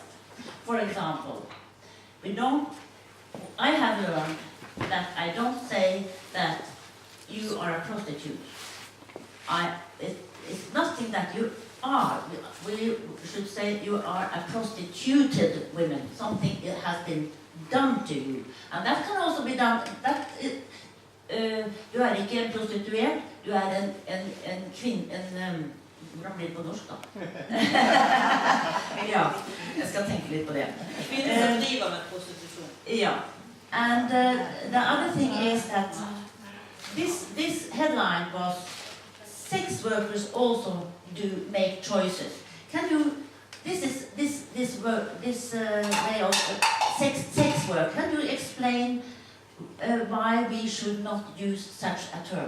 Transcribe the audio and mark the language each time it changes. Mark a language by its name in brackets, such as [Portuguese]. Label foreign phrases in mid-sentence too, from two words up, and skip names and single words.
[English] For example, I have learned that I don't say that you are a prostitute. It's nothing that you are. We should say you are a prostituted woman. Something has been done to you. And that can also be done. [Norwegian] Du er ikke en prostituert, du er en kvinne, hvordan blir det på norsk da? Ja, jeg skal tenke litt på det. Kvinner som driver med prostitusjon. Ja, [English] and the other thing is that this headline was sex workers also do make choices. Can you, this way of sex work, can you explain why we should not use such a term?